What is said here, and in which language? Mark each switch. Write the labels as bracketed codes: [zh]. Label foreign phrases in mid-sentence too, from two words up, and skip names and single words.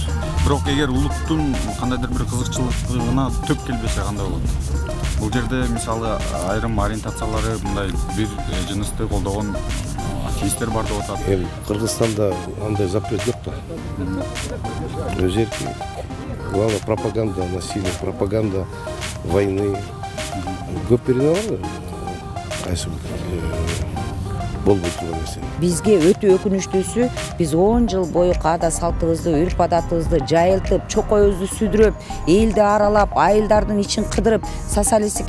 [ky] Бирок эгер улуттун кандайдыр бир кызыкчылыгына төп келбесе кандай болот? Бул жерде мисалы айрым ориентациялары мындай бир жынысты колдогон атеисттер бар деп атат. Кыргызстанда андай запрет жок да. Өз эркин. [ru] Главное пропаганда насилия, пропаганда войны. [ky] Көп берене бар. Кайсы болбой турган нерсе. Бизге өтө өкүнүчтүүсү, биз 10 жыл бою каада салтыбызды, үрп адатыбызды жайылтып, чокойубузду сүдүрүп, элди аралап, айылдардын ичин кыдырып, социалисттик